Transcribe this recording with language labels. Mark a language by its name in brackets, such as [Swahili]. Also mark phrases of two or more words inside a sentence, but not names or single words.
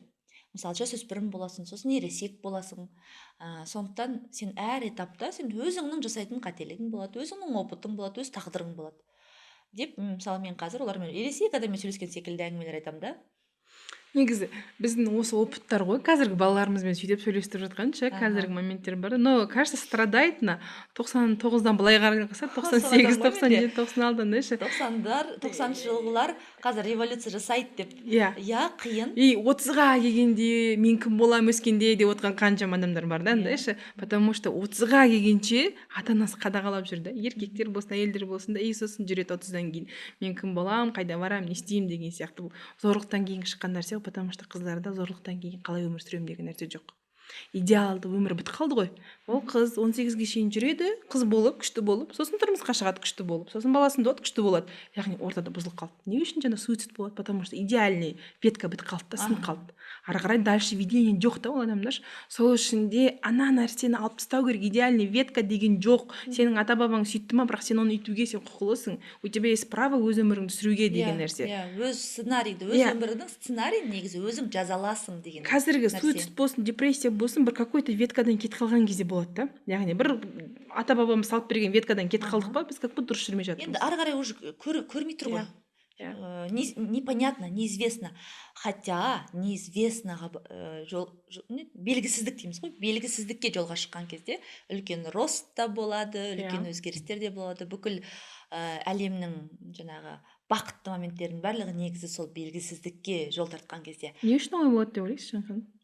[Kazakh] Мысалы, жасөспірім боласың, сосын ересек боласың. Сондықтан сен әр этапта сен өзіңнің жасайтын қателігің болады, өзіңнің опытың болады, өз тағдырың болады. Деп, мысалы, мен қазір олармен ересек адаммен сөйлескен секілді әңгімелер айтамын да. Негізі біздің осы опыттар ғой, қазіргі балаларымызбен сөйтіп сөйлестіріп жатқанша, қазіргі моменттер бар. [Russian] Но кажется страдает на [Kazakh] 99-дан былай қараса 98, 97, 96-дан дайшы. 90-шы жылғылар қазір революция жасайды деп. Иә, қиын. И 30-ға келгенде мен кім болам өскенде деп отқан қаншама адамдар бар да, дайшы. [Russian] Потому что [Kazakh] 30-ға келгенше ата-анасы қадағалап жүрді. Еркектер болсын, әйелдер болсын да, сосын жүреді 30-дан кейін. Мен кім болам, қайда барам, не істеймін деген сияқты. Бұл зорлықтан кейін шыққан нәрсе, [Russian] потому что [Kazakh] қыздарда зорлықтан кейін қалай өмір сүремін деген нәрсе жоқ. Идеалды өмір бітіп қалды ғой. Ол қыз 18-ге шейін жүреді, қыз болып, күшті болып, сосын тұрмысқа шығады күшті болып, сосын баласын туады күшті болады. Яғни ортада бұзылып қалды. Не үшін жаңа суицид болады? [Russian] Потому что идеальный ветка [Kazakh] бітіп қалды да, сынып қалды. Ары қарай [Russian] дальше видение [Kazakh] жоқ та ол адамдар. Сол үшін де ана нәрсені алып тастау керек. [Russian] Идеальный ветка [Kazakh] деген жоқ. Сенің ата-бабаң сөйтті ма, бірақ сен оны үйтуге сен құқылысың. [Russian] У тебя есть право [Kazakh] өз өміріңді сүруге деген нәрсе. Өз сценарийді, өз өміріңнің сценарийін негізі өзің жазаласың деген нәрсе. Қазіргі суицид болсын, депрессия болсын, бір какой-то веткадан кетіп қалған кезде болады да. Яғни бір ата-бабамыз салып берген веткадан кетіп қалдық па, біз [Russian] как будто [Kazakh] дұрыс жүрмей жатырмыз. Енді ары қарай уже көрмей тұр ғой. [Russian] Непонятно, неизвестно. Хотя неизвестноға [Kazakh] белгісіздік дейміз ғой. Белгісіздікке жолға шыққан кезде үлкен рост та болады, үлкен өзгерістер де болады. Бүкіл әлемнің жаңағы бақытты моменттерінің барлығы негізі сол белгісіздікке жол тартқан кезде. Не үшін олай болады деп ойлайсыз жаңағы?